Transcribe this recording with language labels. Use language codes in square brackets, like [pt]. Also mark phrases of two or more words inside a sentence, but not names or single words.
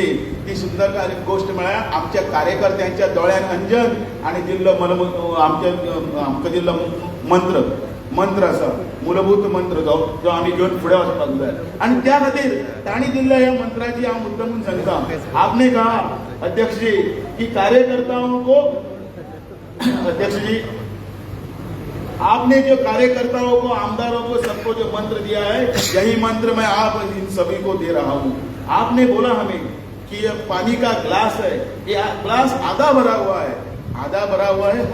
[kok] ती सुंदर गोष्ट म्हळ्यार आमच्या कार्यकर्त्यांच्या दोळ्यान अंजन आनी दिल्लो आमकां दिल्लो मंत्र आसा, मूलभूत मंत्र जो आमी घेवन फुडें वचपाक जाय. आनी त्या खातीर तांणी दिल्ल्या ह्या मंत्राची हांव मुद्दामून सांगता. [hi] आपने कहा अध्यक्ष जी की कार्यकर्ताओं को अध्यक्ष जी आपने जो कार्यकर्ताओं को, आमदारों को, सबको जो मंत्र दिया है यही मंत्र मैं आप इन सभी को दे रहा हूँ. आपने बोला हमें कि ये पानी का ग्लास है, ये ग्लास आधा भरा हुआ है, आधा भरा हुआ है.